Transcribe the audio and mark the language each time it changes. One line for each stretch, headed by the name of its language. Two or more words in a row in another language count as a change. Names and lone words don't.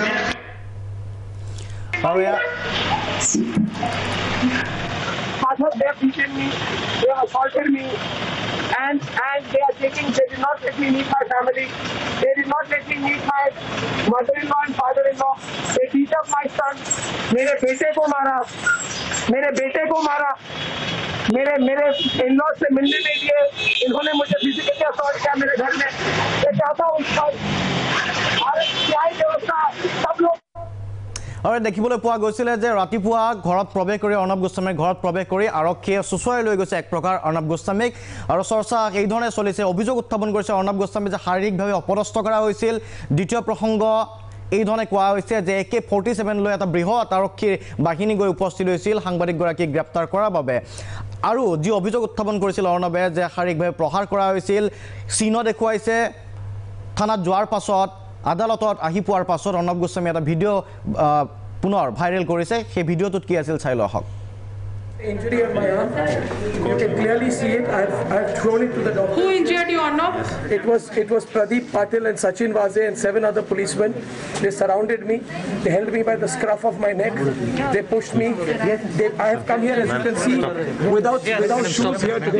English: They have beaten me, they have assaulted me, and they did not let me meet my family. They did not let me meet my mother-in-law and father-in-law. They beat up my son.
Hindi: मेरे बेटे को मारा. मेरे इन-लॉ से मिलने नहीं दिए. इन्होंने मुझे
English: physically assault
Hindi: किया मेरे घर में. मैं चाहता हूँ भारत की न्याय व्यवस्था सब लोग
Assamese: আৰু দেখিবলৈ পোৱা গৈছিল যে ৰাতিপুৱা ঘৰত প্ৰৱেশ কৰি অৰ্ণৱ গোস্বামীৰ ঘৰত প্ৰৱেশ কৰি আৰক্ষীয়ে সুচৰাই লৈ গৈছে এক প্ৰকাৰ অৰ্ণৱ গোস্বামীক আৰু চৰ্চা এই ধৰণে চলিছে অভিযোগ উত্থাপন কৰিছে অৰ্ণৱ গোস্বামী যে শাৰীৰিকভাৱে অপদস্থ কৰা হৈছিল দ্বিতীয় প্ৰসংগ এই ধৰণে কোৱা হৈছে যে AK-47 লৈ এটা বৃহৎ আৰক্ষীৰ বাহিনী গৈ উপস্থিত হৈছিল সাংবাদিকগৰাকীক গ্ৰেপ্তাৰ কৰাৰ বাবে আৰু যি অভিযোগ উত্থাপন কৰিছিল অৰ্ণৱে যে শাৰীৰিকভাৱে প্ৰহাৰ কৰা হৈছিল চিহ্ন দেখুৱাইছে থানাত যোৱাৰ পাছত আদালতত আহি পোৱাৰ পাছত অৰ্ণৱ গোস্বামী এটা ভিডিঅ' পুনৰ ভাইৰেল কৰিছে সেই ভিডিঅ'টোত কি আছিল চাই লওক
English: injury on my arm. You can clearly see it. I've thrown it to the doctor. Who injured you, Arnav? It was Pradeep Patil and Sachin Vaze and 7 other policemen. They surrounded me. They held me by the scruff of my neck. They pushed me. I have come here, as you can see, without shoes here today.